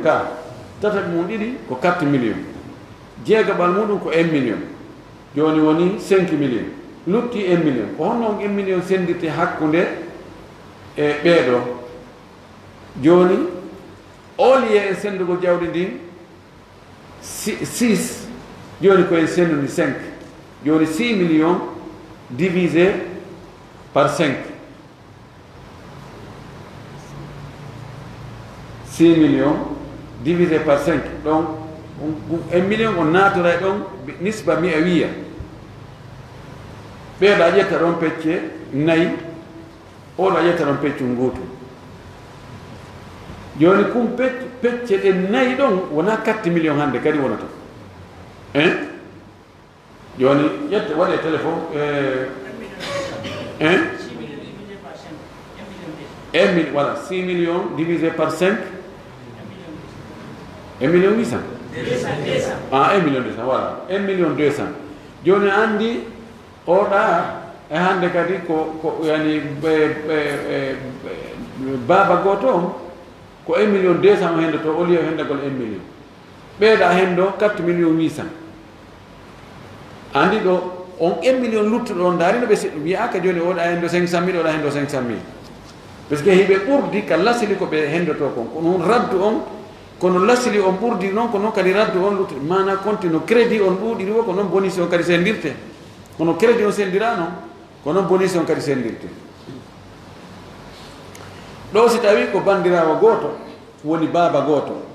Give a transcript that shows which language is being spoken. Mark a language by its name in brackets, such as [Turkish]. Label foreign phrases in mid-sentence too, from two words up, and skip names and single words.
[Fula] ka tataɓe mum ɗiɗi ko 4 million jeegaɓal muɗum ko 1 million joni woni 5 million lutti 1 million ko honno on 1 million sendirte hakkude e ɓeeɗo joni oliye en sendugo jawdi ndin 6 joni ko en sendude 5 joni [French] 6 millions divisé par 5 6 millions divisé par 5 [Fula] donc 1 million on natora ɗon nisba mi a wiya ɓeeɗa ƴetta ɗon pecce nayi oɗa ƴetta ɗon peccum gotum joni kum pecce ɗe nayi ɗon wona 4 millions hande kadi wonata joni ƴette waɗe téléphone 1 million voilà [French] 6 millions divisé par 5 [Fula] 1 million 800 1 million 200 voilà 1 million 200 joni andi oɗa e hande kadi ko yani baaba goto on ko 1 million 200 o hende to o liyo hendagol 1 million ɓeeɗa hendo 4 million 800 andi ɗo on 1 million luttuɗo on daari no ɓe wiyaka joni oɗa hendo 500 mille oɗa hendo 500 mille [French] par ce que [Fula] hiɓe ɓurdi ka lasili ko ɓe hendoto kon kono on raddu on kono lasili on ɓurdi noon ko noon kadi raddu on luttuɗo mana conti no crédit on ɗuuɗiri o ko noon bonus on kadi sendirte kono crédit on sendira noon ko noon bonus on kadi sendirte ɗo si tawi ko bandirawo goto woni baba goto